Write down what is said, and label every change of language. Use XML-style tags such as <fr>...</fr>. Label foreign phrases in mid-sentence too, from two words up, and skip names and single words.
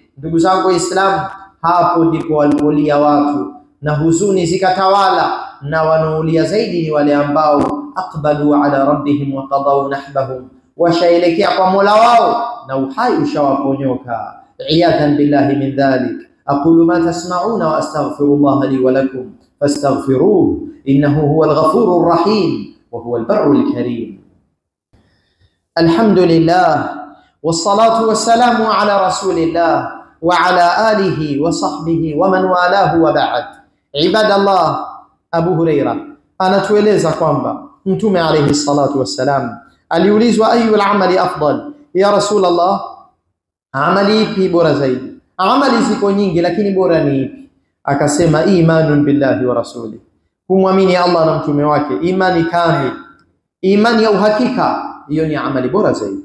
<sw>Ndugu zangu Waislamu, hapo ndipo walipolia watu na huzuni zikatawala, na wanaolia zaidi ni wale ambao</sw> <ar>أقبلوا على ربهم وقضوا نحبهم,</ar> <sw>washaelekea kwa Mola wao na uhai ushawaponyoka.</sw> <ar>عياذا بالله من ذلك. أقول ما تسمعون وأستغفر الله لي ولكم فاستغفروه إنه هو الغفور الرحيم وهو البر الكريم. الحمد لله والصلاة والسلام على رسول الله وعلى آله وصحبه ومن والاه وبعد.</ar> <sw>Ibadallah, Abu Huraira anatueleza kwamba Mtume</sw> <ar>عليه الصلاة والسلام</ar> <sw>aliulizwa</sw> <ar>أي الأعمال أفضل يا رسول الله,</ar> <sw>amali ipi bora zaidi? Amali ziko nyingi lakini bora ni ipi? Akasema</sw> <ar>إيمان بالله ورسول,</ar> <sw>kumwamini Allah na mtume wake, imani kamili, imani ya uhakika, hiyo ni amali bora zaidi.</sw>